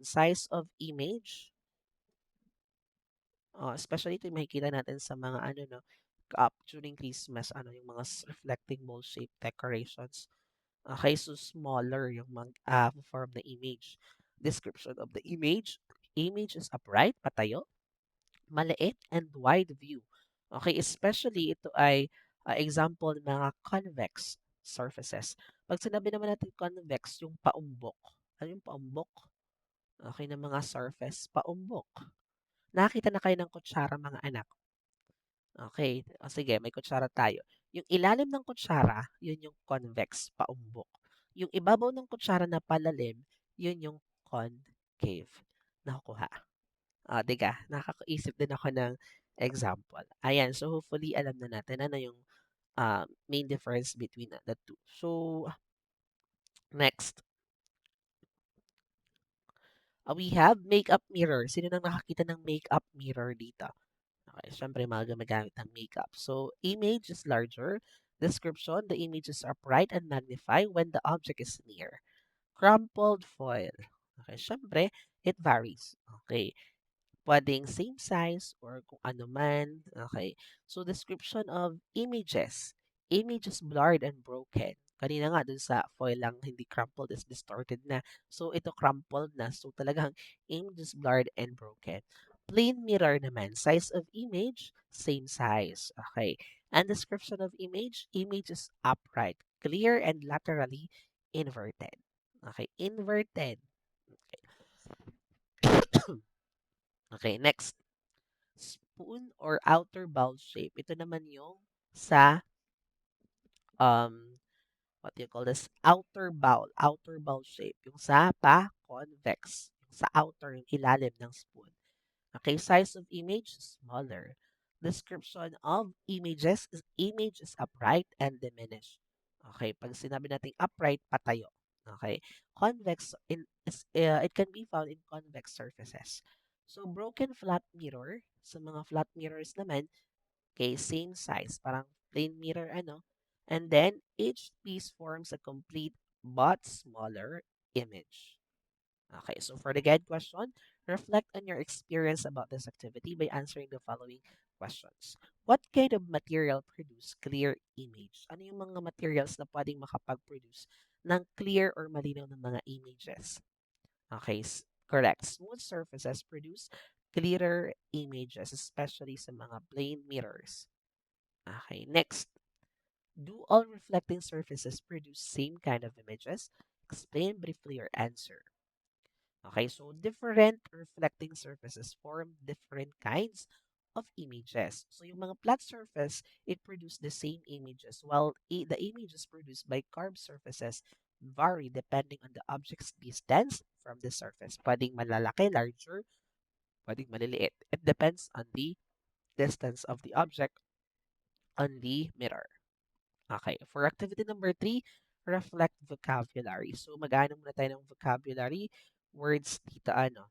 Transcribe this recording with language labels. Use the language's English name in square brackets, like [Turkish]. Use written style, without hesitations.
[English] Size of image, especially [Filipino] ito yung makikita natin sa mga ano no, [English] during Christmas, [Filipino] ano yung mga [English] reflecting ball-shaped decorations. Okay, so smaller yung form na image. Description of the image. Image is upright, [Filipino] patayo, maliit, [English] and wide view. Okay, especially [Filipino] ito ay [English] example [Filipino] ng mga [English] convex surfaces. [Filipino] Pag sinabi naman natin convex, yung paumbok. Ano yung paumbok? Okay, ng mga surface, paumbok. Nakita na kayo ng kutsara, mga anak. Okay, o sige, may kutsara tayo. Yung ilalim ng kutsara, yun yung convex, paumbok. Yung ibabaw ng kutsara na palalim, yun yung concave. Nakukuha. Diga, nakakaisip din ako ng example. Ayan, [English] so hopefully [Filipino] alam na natin ano yung [English] main difference between the two. So, next, we have makeup mirror. [Filipino] Sino nang nakakita ng makeup mirror dito? [English] Okay, [Filipino] syempre mga gumagamit ng makeup. [English] So, image is larger. Description, the image is upright and magnified when the object is near. Crumpled foil. Okay, syempre, it varies. [Filipino] Okay, pwedeng same size or kung ano man. [English] Okay, so description of images. Images blurred and broken. [Filipino] Kanina nga dun sa foil lang hindi crumpled [English] is distorted [Filipino] na. So ito crumpled na. [English] So talagang image is blurred and broken. Plain mirror naman. Size of image, same size. Okay. And description of image, image is upright, clear and laterally inverted. Okay, inverted. Okay, next. Spoon or outer bowl shape. [Filipino] Ito naman yung sa [English] what do you call this? Outer bowl shape. [Filipino] Yung sa [English] pa-convex. [Filipino] Yung sa outer, yung ilalim ng spoon. [English] Okay, size of image, smaller. Description of images is image is upright and diminished. Okay, pag sinabi natin upright, [Filipino] patayo. [English] Okay, convex it can be found in convex surfaces. So broken flat mirror, [Filipino] sa mga flat mirrors naman, [English] okay, same size, [Filipino] parang plain mirror ano. [English] And then each piece forms a complete but smaller image. Okay, so for the guide question, reflect on your experience about this activity by answering the following questions. What kind of material produce clear image? [Filipino] Ano yung mga materials na pwedeng makapag-produce ng clear or malinaw na mga images? [English] Okay, correct. Smooth surfaces produce clearer images, especially [Filipino] sa mga [English] plain mirrors. Okay, next. Do all reflecting surfaces produce same kind of images? Explain briefly your answer. Okay, so different reflecting surfaces form different kinds of images. So yung mga flat surface, it produce the same images, while the images produced by curved surfaces vary depending on the object's distance from the surface. [Filipino] Pwedeng malalaki, [English] larger, [Filipino] pwedeng maliliit. [English] It depends on the distance of the object on the mirror. Okay, for activity number 3, reflect vocabulary. [Filipino] So mag-ano muna tayo ng vocabulary words dito ano.